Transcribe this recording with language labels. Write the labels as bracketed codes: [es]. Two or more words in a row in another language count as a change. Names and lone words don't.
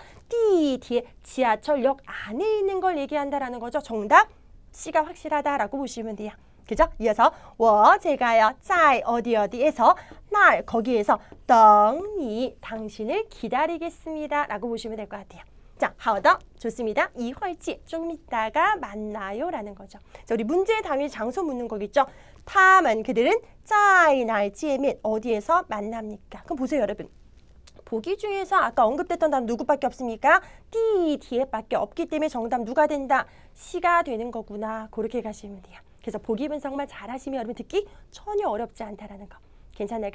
[ko] 뒤에 지하철역 안에 있는 걸 얘기한다라는 거죠. 정답 C가 확실하다라고 보시면 돼요. 그죠? 이어서 제가요 在 어디에서 날 거기에서 [zh] 等你 [ko] 당신을 기다리겠습니다 라고 보시면 될 것 같아요. 자, [zh] 好的 [ko] 좋습니다. [zh] 一会见 [ko] 조금 있다가 만나요 라는 거죠. 자, 우리 문제의 당일 장소 묻는 거겠죠. 他们 그들은 [zh] 在哪儿见面 [ko] 어디에서 만납니까? 그럼 보세요 여러분. 보기 중에서 아까 언급됐던 단어 누구밖에 없습니까? 뒤에밖에 없기 때문에 정답 누가 된다? C가 되는 거구나. 그렇게 가시면 돼요. 그래서 보기 분석만 잘하시면 여러분 듣기 전혀 어렵지 않다라는 거. 괜찮아요.